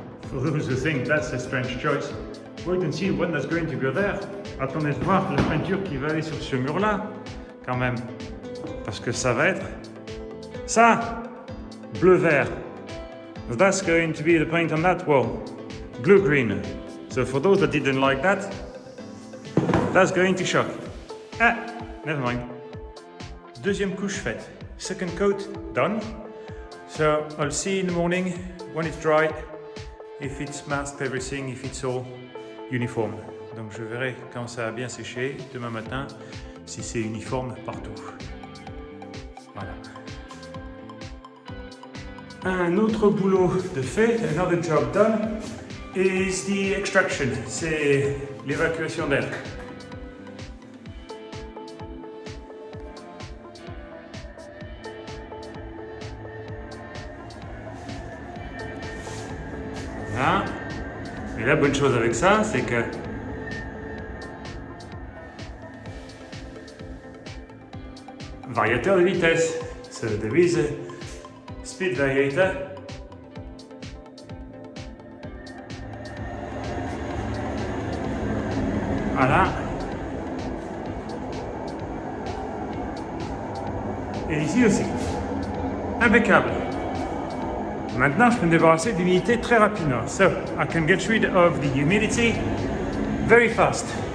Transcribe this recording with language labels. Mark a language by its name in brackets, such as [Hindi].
[English] For those who think that's a strange choice, wait and see when that's going to go there. [French] Attendez de voir la peinture qui va aller sur ce mur-là, quand même. Parce que ça va être ça, bleu-vert. [English] That's going to be the paint on that wall. Blue-green. So for those that didn't like that, that's going to shock. Ah, never mind. [French] Deuxième couche faite. [English] Second coat done. So I'll see in the morning when it's dry, if it's masked everything, if it's all uniform. [French] Donc je verrai quand ça a bien séché demain matin si c'est uniforme partout. Voilà. Un autre boulot de fait, [English] another job done, is the extraction, [French] c'est l'évacuation d'air. Voilà. Et la bonne chose avec ça, c'est que variateur de vitesse. [English] So there is a speed variator. [French] Voilà. Et ici aussi. Impeccable. Maintenant, je peux me débarrasser de l'humidité très rapidement. [English] So, I can get rid of the humidity very fast.